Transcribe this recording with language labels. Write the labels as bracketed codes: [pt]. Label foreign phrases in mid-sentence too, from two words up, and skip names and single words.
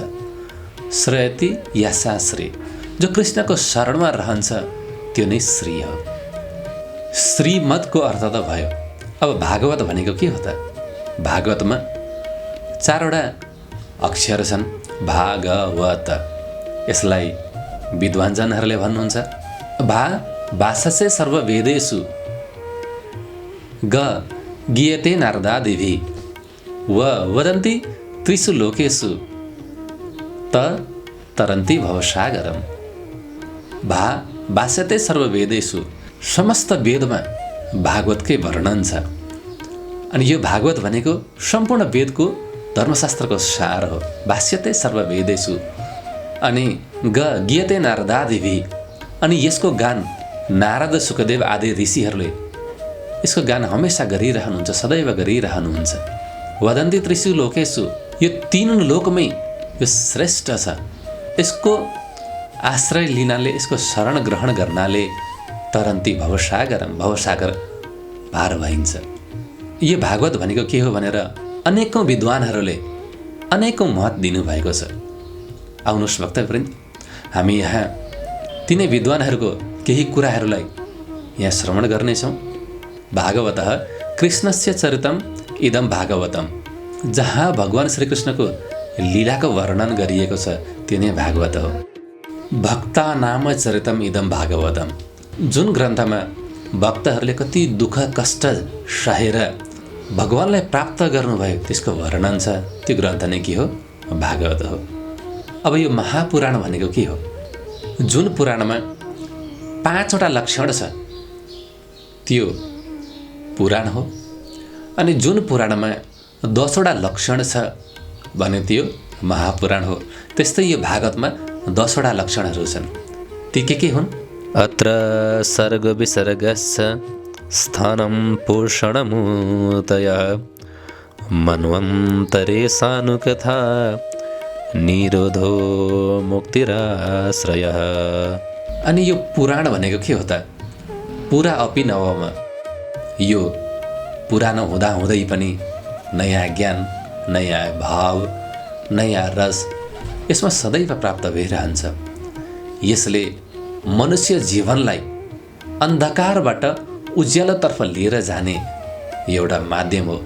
[sa] श्रयति यासा श्री, [ne] जो कृष्णको शरणमा रहन्छ त्यो नै श्री हो। श्रीमद्को अर्थ त भयो। अब भागवत भनेको के हो त? भागवतमा 4वटा अक्षर छन्, भागवत। यसलाई विद्वानजनहरूले भन्नुहुन्छ [sa] भाषसे सर्ववेदेषु ग गीयते नारदादिभिः व वदन्ति त्रिषु लोकेषु तरन्ति भवसागरम्। भाष्यते सर्ववेदेषु, [ne] समस्त वेदमा भागवतकै वर्णन छ। अनि यो भागवत भनेको सम्पूर्ण वेदको धर्मशास्त्रको सार हो। [sa] भाष्यते सर्ववेदेषु, [ne] अनि [sa] गीयते नारदादिभिः, [ne] अनि यसको गान नारद सुखदेव आदि ऋषिहरूले यसको गान हमेसा गरिरहनुहुन्छ, सदैव गरिरहनुहुन्छ। [sa] वदन्ति त्रिषु लोकेषु, [ne] यो 3 लोकमै यो श्रेष्ठ छ। यसको आश्रय लिनाले, यसको शरण ग्रहण गर्नाले [sa] तरन्ती भवसागरम, [ne] भवसागर पार भइन्छ। यो भागवत भनेको के हो भनेर अनेकौँ विद्वानहरूले अनेकौँ मत दिनुभएको छ। आउनुहोस् भक्तवृन्द, हामी यहाँ तिनै विद्वानहरूको केही कुराहरूलाई यहाँ श्रवण गर्नेछौँ। [sa] भागवतः कृष्णस्य चरितम इदम भागवतम, [ne] जहाँ भगवान श्रीकृष्णको लीलाको वर्णन गरिएको छ त्यो नै भागवत हो। [sa] भक्ता नाम चरितम इदम भागवतम, [ne] जुन ग्रन्थमा भक्तहरूले कति दुःख कष्ट सहेर भगवानलाई प्राप्त गर्नुभयो त्यसको वर्णन छ, त्यो ग्रन्थ नै के हो? भागवत हो। अब यो महापुराण भनेको के हो? जुन पुराणमा 5वटा लक्षण छ त्यो पुराण हो। अनि जुन पुराणमा 10वटा लक्षण छ भने त्यो महापुराण हो। त्यस्तै यो भागवतमा 10वटा लक्षणहरू छन्। ती के हुन्? [sa] अत्र सर्ग विसर्गस्य स्थानं पोषणमूर्तयः मन्वन्तरे सानुकथा निरोधो मुक्तिराश्रयः। [ne] अनि यो पुराण भनेको के हो त? [sa] पुरा अपि नवम, [ne] यो पुरानो हुँदाहुँदै पनि नयाँ ज्ञान, नयाँ भाव, नयाँ रस यसमा सदैव प्राप्त भइरहन्छ। यसले मनुष्य जीवनलाई अन्धकारबाट उज्यालोतर्फ लिएर जाने एउटा माध्यम हो।